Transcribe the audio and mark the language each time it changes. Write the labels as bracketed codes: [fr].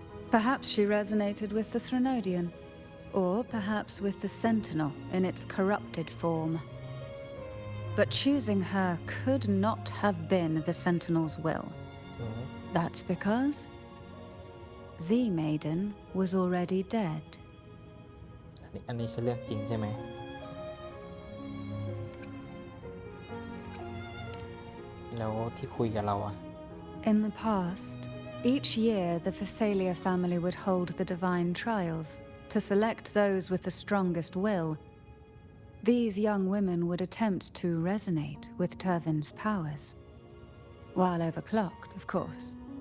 [en] Perhaps she resonated with the Threnodian, or perhaps with the Sentinel in its corrupted form. But choosing her could not have been the Sentinel's will. That's because the maiden was already dead. [th] อันนี้คือเรื่องจริงใช่ไหม แล้วที่คุยกับเราอะ [en] In the past, each year the Phasalia family would hold the divine trials to select those with the strongest will. These young women would attempt to resonate with Turvin's powers, while overclocked, of course.